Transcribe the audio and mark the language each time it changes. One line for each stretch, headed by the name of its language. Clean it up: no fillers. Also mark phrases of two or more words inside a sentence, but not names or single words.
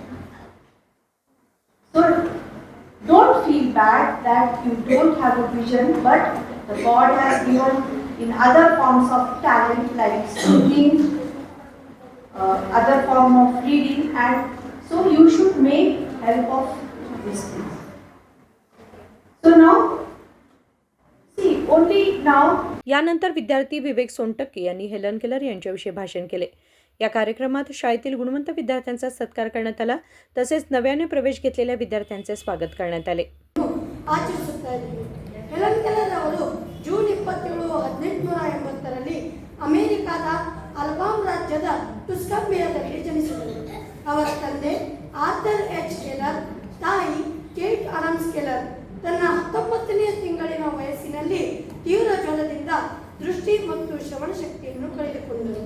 English: So don't feel bad that you don't have a vision, but the God has given in other forms of talent like singing, other form of reading, and so you should make help of these things. So now, see, only now.
Marathi: यानंतर विद्यार्थी विवेक सोनटक्के यांनी हेलन केलर यांच्याविषयी भाषण केले. या कार्यक्रमात शाळेतील गुणवंत विद्यार्थ्यांचा सत्कार करण्यात आला, तसेच नव्याने प्रवेश घेतलेल्या विद्यार्थ्यांचे स्वागत करण्यात आले.
Kannada: ಆಚರಿಸುತ್ತಾ ಇದ್ದೀವಿ. ಹೆಲನ್ ಕೆಲ್ಲರ್ ಅವರು ಜೂನ್ 27, 1880ರಲ್ಲಿ ಅಮೆರಿಕಾದ ಅಲ್ಬಾಮ್ ರಾಜ್ಯದ ಟುಸ್ಕಂಬಿಯಾದಲ್ಲಿ ಜನಿಸಿದರು. ಅವರ ತಂದೆ ಆರ್ಥರ್ ಎಚ್ ಕೆಲ್ಲರ್, ತಾಯಿ ಕೇಟ್ ಅಡಮ್ಸ್ ಕೆಲ್ಲರ್ ತನ್ನ 19ನೇ ತಿಂಗಳಿನ ವಯಸ್ಸಿನಲ್ಲಿ ತೀವ್ರ ಜ್ವರದಿಂದ ದೃಷ್ಟಿ ಮತ್ತು ಶ್ರವಣ ಶಕ್ತಿಯನ್ನು ಕಳೆದುಕೊಂಡರು.